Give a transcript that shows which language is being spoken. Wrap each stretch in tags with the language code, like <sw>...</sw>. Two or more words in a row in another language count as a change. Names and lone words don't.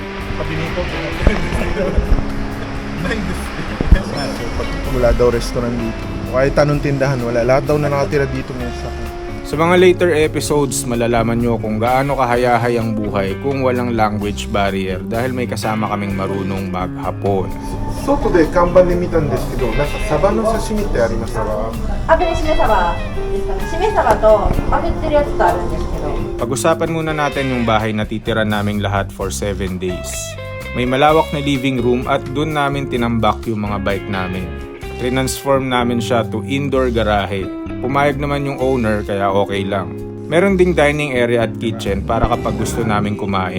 <tl>Wala daw restaurant dito. Kahit anong tindahan, wala. Lahat daw na nakatira dito ngayon sa akin. Sa mga</tl> <en>later episodes,</en> <tl>malalaman nyo kung gaano kahayahay ang buhay kung walang</tl> <en>language barrier</en> <tl>dahil may kasama kaming marunong mag-Hapon.</tl> <ja>外で看板で見たんですけど、なんかサバの刺身ってありましたか？あとにしめ鯖ですかね。しめ鯖と揚げてるやつとあるんですけど。</ja> <tl>Pag-usapan muna natin yung bahay na titira naming lahat</tl> <en>for 7 days.</en> <tl>May malawak na living room at dun namin tinambak yung mga bike namin. Transform namin siya</tl> <en>to indoor</en> <tl>garahe. Pumayag naman yung owner kaya okay lang. Meron ding</tl> <en>dining area</en> <tl>at kitchen para kapag gusto naming kumain.</tl>